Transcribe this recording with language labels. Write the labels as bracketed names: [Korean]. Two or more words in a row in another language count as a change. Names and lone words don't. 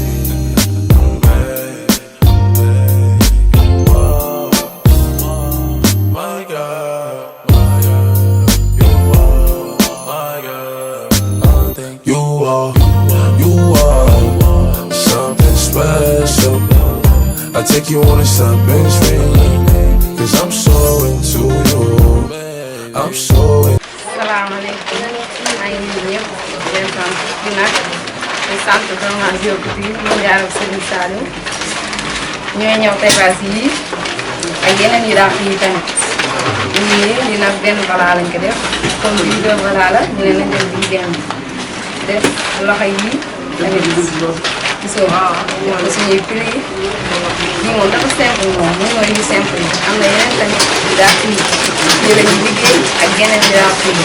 [English] Whoa, my God, you are my God. I think you are something special. I take you on a shopping spree, 'cause I'm so into you. I'm so into you. [Wolof] Salaamaaleykum maa ngi nuyu ñëpp di leen sant di nag di sant vraiment Diop bi mu jaar ak Serigne Saliou ñooy ñëw tegaas yi ak yeneen yi daal fii tamit lii nag benn balaa lañ ko def comme bii 2 balaa la ñu ne nañ def bii benn def loxo yi tamit gisoo moom la suñuy prix yi moom dafa simple moom moom mooy yu simple yi am na yeneen tamit daal fii ñu la ñuy liggéey ak yeneen yi daal fii.